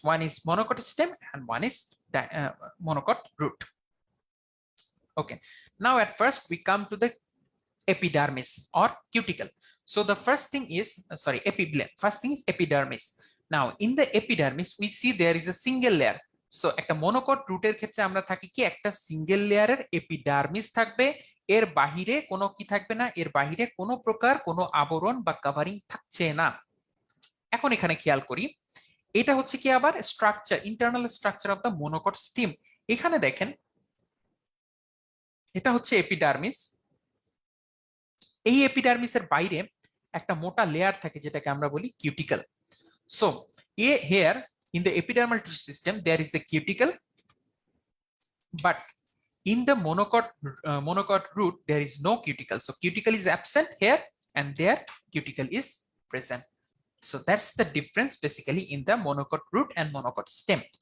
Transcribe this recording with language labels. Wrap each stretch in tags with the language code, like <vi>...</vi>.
<en>One is monocot stem and one is monocot root. Okay, now at first we come to the epidermis or cuticle. So the first thing is first thing is epidermis. Now in the epidermis we see there is a single layer.</en> <bn>So একটা monocot root এর ক্ষেত্রে আমরা থাকি কি একটা single লেয়ারের epidermis থাকবে, এর বাহিরে কোনো কি থাকবে না, এর বাহিরে কোনো প্রকার কোনো আবরণ বা কভারিং থাকছে না। এখন এখানে খেয়াল করি, এটা হচ্ছে কি আবার structure, internal structure of the monocot stem। এখানে দেখেন এটা হচ্ছে এপিডার্মিস, এই এপিডার্মিসের বাইরে একটা মোটা লেয়ার থাকে যেটাকে আমরা বলি cuticle.</bn> <en>So here in the epidermal tissue system there is a cuticle, but in the monocot root there is no cuticle. So cuticle is absent here and there cuticle is present. So that's the difference basically in the monocot root and monocot stem.</en>